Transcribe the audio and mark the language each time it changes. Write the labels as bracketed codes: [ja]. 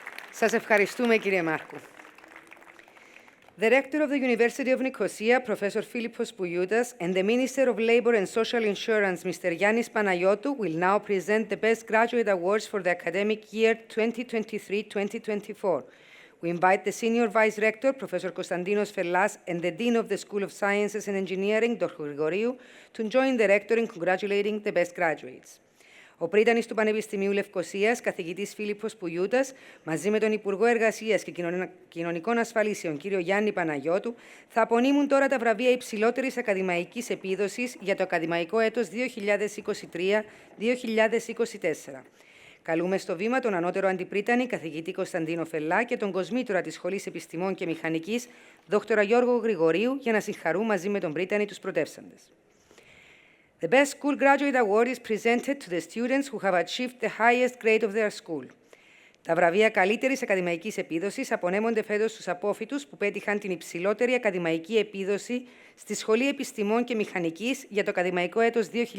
[el] Σας ευχαριστούμε, κύριε Μάρκου. [en] The rector of the University of Nicosia, Professor Philippos Poulioutas, and the Minister of Labor and Social Insurance, Mr. Yannis Panagiotou, will now present the Best Graduate Awards for the academic year 2023-2024. We invite the Senior Vice Rector, Professor Konstantinos Fellas, and the Dean of the School of Sciences and Engineering, Dr. Grigoriou, to join the Rector in congratulating the best graduates. [el] Ο πρίτανης του Πανεπιστημίου Λευκωσίας, καθηγητής Φίλιππος Πουλιούτας, μαζί με τον Υπουργό Εργασίας και Κοινωνικών Ασφαλίσεων, κύριο Γιάννη Παναγιώτου, θα απονείμουν τώρα τα βραβεία υψηλότερης ακαδημαϊκής επίδοσης για το ακαδημαϊκό έτος 2023-2024. Καλούμε στο βήμα τον ανώτερο αντιπρίτανη, καθηγητή Κωνσταντίνο Φελά, και τον κοσμήτωρα της Σχολής Επιστημών και Μηχανικής, δόκτωρα Γιώργο Γρηγορίου, για να συγχαρούν μαζί με τον πρίτανη τους πρωτεύσαντες. [en] The Best School Graduate Award is presented to the students who have achieved the highest grade of their school. [el] Τα βραβεία καλύτερης ακαδημαϊκής επίδοσης απονέμονται φέτος στους απόφοιτους που πέτυχαν την υψηλότερη ακαδημαϊκή επίδοση στη Σχολή Επιστημών και Μηχανικής για το ακαδημαϊκό έτος 2023-2024.